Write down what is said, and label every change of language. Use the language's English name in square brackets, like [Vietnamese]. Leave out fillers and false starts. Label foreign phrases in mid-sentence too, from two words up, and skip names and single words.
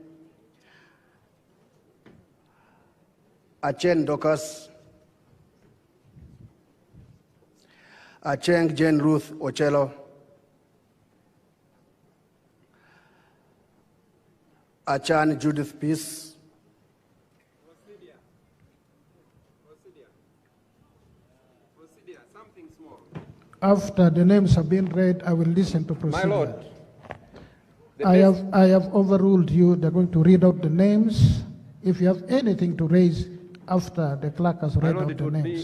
[English] Achen Dokas. Acheng Jane Ruth Ochelo. Achan Judith Peace. After the names have been read, I will listen to procedure. My Lord, I have overruled you. They're going to read out the names. If you have anything to raise after the clerk has read out the names.